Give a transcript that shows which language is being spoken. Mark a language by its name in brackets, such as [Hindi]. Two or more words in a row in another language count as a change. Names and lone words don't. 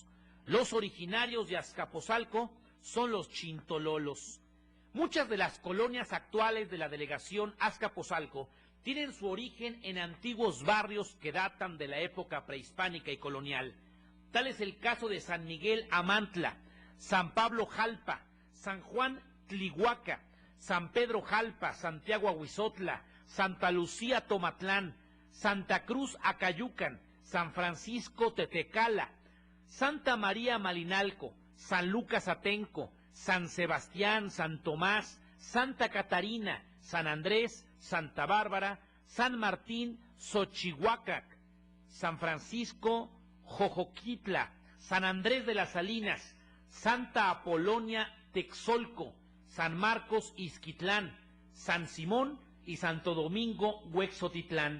[Spanish] Los originarios de Azcapotzalco son los chintololos. Muchas de las colonias actuales de la delegación Azcapotzalco tienen su origen en antiguos barrios que datan de la época prehispánica y colonial. Tal es el caso de San Miguel Amantla, San Pablo Jalpa, San Juan Tlihuaca, San Pedro Jalpa, Santiago Ahuizotla, Santa Lucía Tomatlán, Santa Cruz Acayucan, San Francisco Tetecala, Santa María Malinalco, San Lucas Atenco, San Sebastián, San Tomás, Santa Catarina, San Andrés, Santa Bárbara, San Martín, Xochihuacac, San Francisco, Jojoquitla, San Andrés de las Salinas, Santa Apolonia Texolco, San Marcos Izquitlán, San Simón y Santo Domingo Huexotitlán.